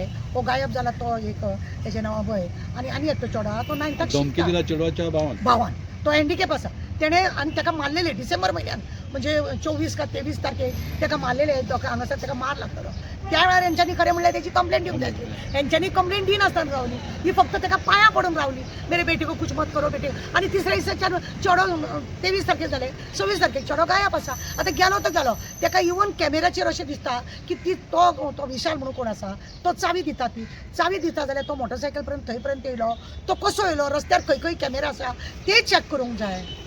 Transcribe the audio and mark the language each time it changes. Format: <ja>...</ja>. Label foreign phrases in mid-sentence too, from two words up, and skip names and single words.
<kok>हो गायब जाला तो एक तेजें नांव अभय आनी एकटो चेडो आहा तो 9थाक धमकी शिकता. दिला चेडवाच्या भावान तो हँडिकॅप आसा. तेणें आनी ताका मारलेले डिसेंबर म्हयन्यान म्हणजे 24 का 23 तारखेक ताका मारलेले हांगासर ताका मार लागतलो. त्या वेळार हेंच्यांनी खरें म्हणल्यार तेची कंप्लेंट दिवंक जाय आसली. हेंच्यांनी कंप्लेंट दिनासतना रावली. ही फक्त ताका पांयां पडून रावली</kok> <hi>मेरे बेटे को कुछ मत करो बेटे.</hi> <kok>आनी तिसऱ्या दिसाच्यान चेडो 23 तारखेक जालें 26 तारखेक चेडो गायब आसा. आतां गेलो तो गेलो. ताका इवन कॅमेराचेर अशें दिसता की तो विशाल म्हणून कोण आसा तो चावी दिता. ती चावी दिता जाल्यार तो मोटरसायकल पर्यंत थंय पर्यंत येयलो. तो कसो येयलो रस्त्यार खंय खंय कॅमेरा आसा ते चॅक करूंक जाय.</kok>